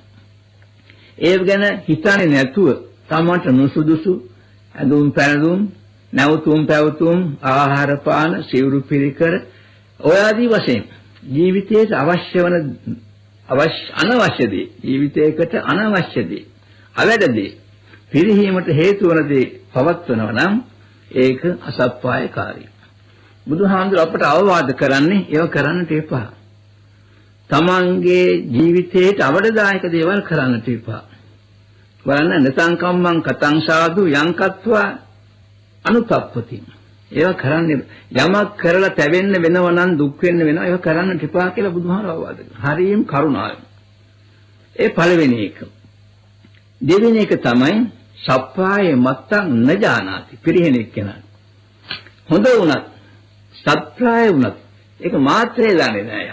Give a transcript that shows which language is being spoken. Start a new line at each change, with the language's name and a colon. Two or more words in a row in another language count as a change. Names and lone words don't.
Sinhala: ඒ ගැන හිතන්නේ නැතුව තමන්ට නුසුදුසු ඇඳුම් පැළඳුම්, නැවතුම් පැවතුම්, ආහාර පාන, සිවුරු පිළිකර ඔය ආදී වශයෙන් ජීවිතයට අවශ්‍ය වන අනවශ්‍ය දේ, ජීවිතයකට අනවශ්‍ය දේ, අවැඩ දේ, පිරිහීමට හේතු වන දේ පවත්වනවා නම් ඒක අසප්පායකාරී. බුදුහාමුදුර අපට අවවාද කරන්නේ ඒව කරන්නට එපා. තමන්ගේ ජීවිතයට අවඩදායක දේවල් කරන්නට එපා.
Pali: බලන්න නතං කම්මං කතං සාදු යංකත්වා අනුතප්පති.
Sinhala: ඒව කරන්නේ යමක් කරලා තැවෙන්න වෙනව නම් දුක් වෙන්න වෙනවා. ඒව කරන්නට එපා කියලා බුදුහාමුදුර අවවාද කරනවා. හරියම කරුණාවෙන්. ඒ පළවෙනි එක. දෙවෙනි එක තමයි
Pali: සප්පායේ මත්තං නජානාති.
Sinhala: පිරිහෙනෙක් කෙනා. හොඳ වුණත් සත්‍යය වුණත් ඒක මාත්‍රේ දන්නේ නැහැ.